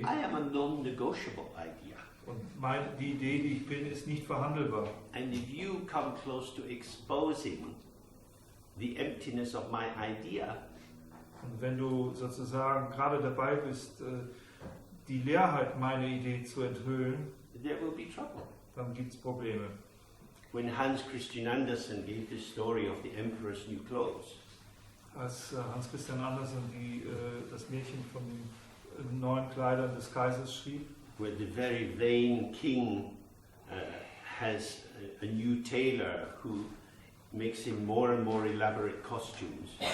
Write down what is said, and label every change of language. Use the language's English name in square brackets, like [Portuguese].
[English] I am a non-negotiable idea. [German] und die Idee, die ich bin, ist nicht verhandelbar. [English] And if you come close to exposing the emptiness of my idea, [German] Und wenn du sozusagen gerade dabei bist, die Leerheit meiner Idee zu enthüllen, [English] there will be trouble. [German] dann gibt es Probleme. [English] When Hans Christian Andersen gave the story of the Emperor's new clothes, [German] Als Hans Christian Andersen das Märchen von den neuen Kleidern des Kaisers schrieb, [English] where the very vain king has a new tailor who makes him more and more elaborate costumes,